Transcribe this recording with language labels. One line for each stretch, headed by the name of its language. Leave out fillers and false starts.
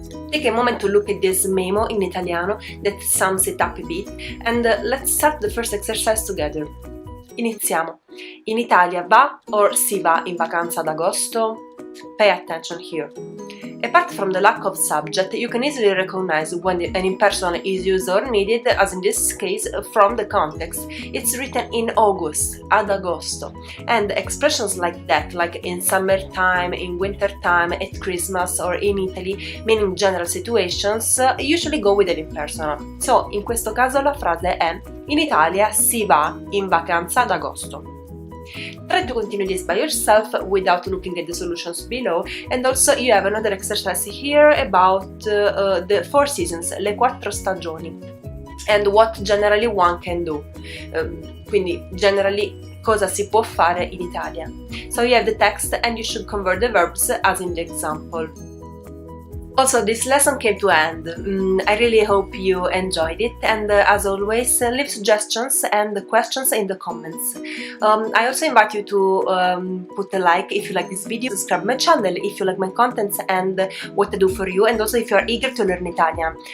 English: Take a moment to look at this memo in Italiano that sums it up a bit, and let's start the first exercise together.
Italian: Iniziamo. In Italia va or si va in vacanza ad agosto?
English: Pay attention here. Apart from the lack of subject, you can easily recognize when an impersonal is used or needed, as in this case, from the context. It's written in August,
Italian: ad agosto,
English: and expressions like that, like in summertime, in wintertime, at Christmas, or in Italy, meaning general situations, usually go with an impersonal.
Italian: So, in questo caso la frase è in Italia si va in vacanza ad agosto.
English: Try to continue this by yourself without looking at the solutions below, and also you have another exercise here about the 4 seasons,
Italian: le 4 stagioni,
English: and what generally one can do.
Italian: Quindi generally cosa si può fare in Italia.
English: So you have the text and you should convert the verbs as in the example. Also, this lesson came to an end. I really hope you enjoyed it, and as always, leave suggestions and questions in the comments. I also invite you to put a like if you like this video, subscribe my channel if you like my contents and what I do for you, and also if you are eager to learn Italian.